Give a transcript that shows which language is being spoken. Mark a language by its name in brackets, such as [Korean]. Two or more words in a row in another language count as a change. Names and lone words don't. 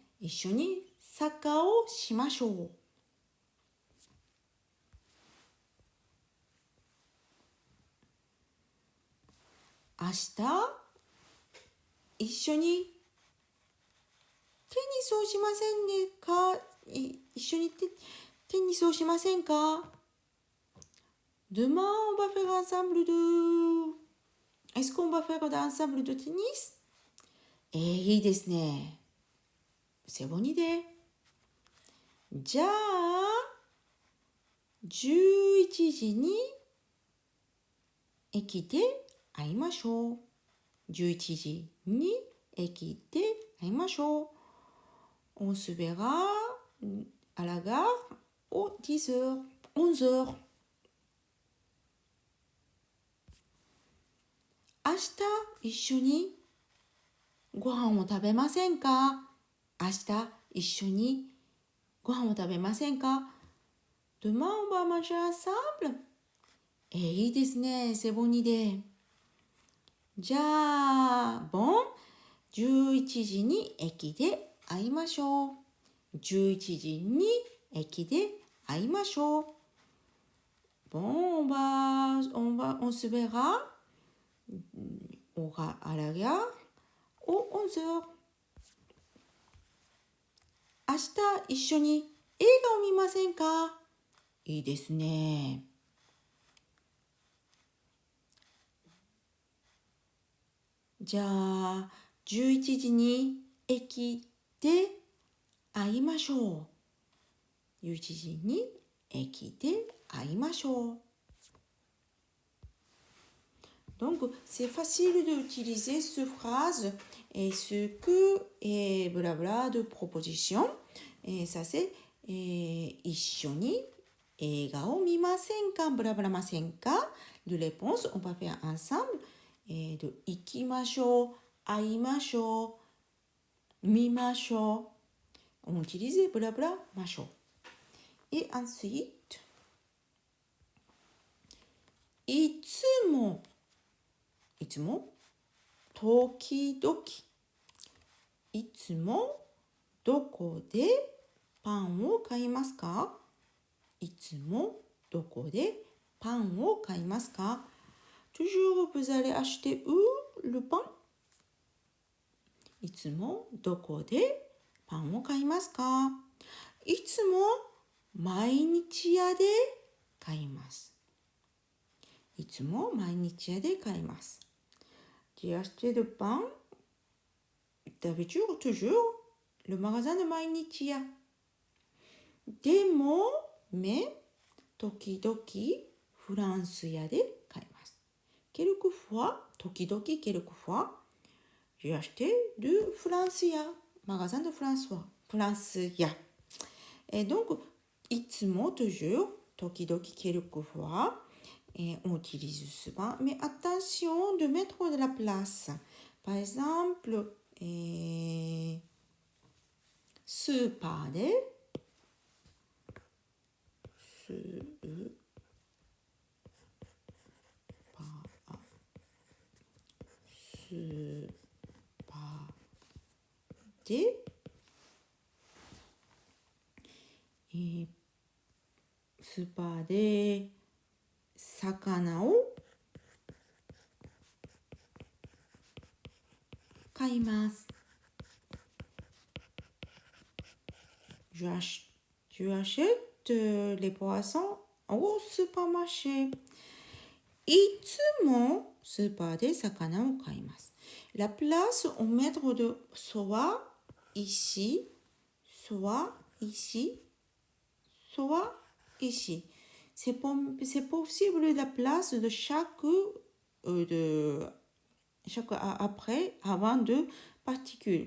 [Japanese] 一緒にサッカーをしましょう。明日一緒にテニスをしませんか？一緒にテニスをしませんか？ [French] Demain, on va faire ensemble de... Est-ce qu'on va faire ensemble de tennis? [Japanese] いいですね。 [French] C'est bonne idée. [Japanese] じゃあ、 11時に駅で会いましょう。11時に駅で会いましょう。 [French] On se verra à la gare aux 10 heures, 11 heures. [Japanese] 明日一緒にご飯を食べませんか？明日一緒にご飯を食べませんか？ [French] Demain on va manger ensemble? [Japanese] いいですね。 [French] C'est bonne idée. [Japanese] じゃあ、11時に駅で会いましょう。11時に駅で会いましょう。 [French] on se verra à la gare aux 11 heures. [Japanese] 明日一緒に映画を見ませんか？いいですね。じゃあ、11時に駅で会いましょう。11時に駅で会いましょう。 [French] Donc, c'est facile d'utiliser cette phrase et ce que est blabla de proposition. Et ça, c'est [Japanese] 一緒に映画を見ませんか？ブラブラませんか？ [French] De réponse, on va faire ensemble. De [Japanese] 行きましょう、会いましょう、見ましょう。 [French] On utilise blabla ましょう。Et ensuite, [Japanese] いつも、時々、いつも、どこでパンを買いますか？いつも、どこでパンを買いますか？ [French] Toujours vous allez acheter où le pain? [Japanese] いつも、どこでパンを買いますか？いつも、毎日屋で買います。いつも、毎日屋で買います。 [French] J'ai acheté le pain d'habitude, toujours, le magasin de 毎日屋。 [Japanese] でも、時々、フランス屋で買います。 [French] quelquefois, 時々、quelquefois, j'ai acheté du France屋、magasin de France屋。Et donc, いつも、toujours, 時々、quelquefois, on utilise souvent, mais attention de mettre de la place. Par exemple, [Japanese] スーパーで、スーパーで、スーパーで魚を [French] 買います。Je achète les poissons au supermarché. [Japanese] いつもスーパーで魚を買います。 [French] La place au mètre de soit ici, soit ici, soit ici. C'est possible la place de chaque après, avant de particules.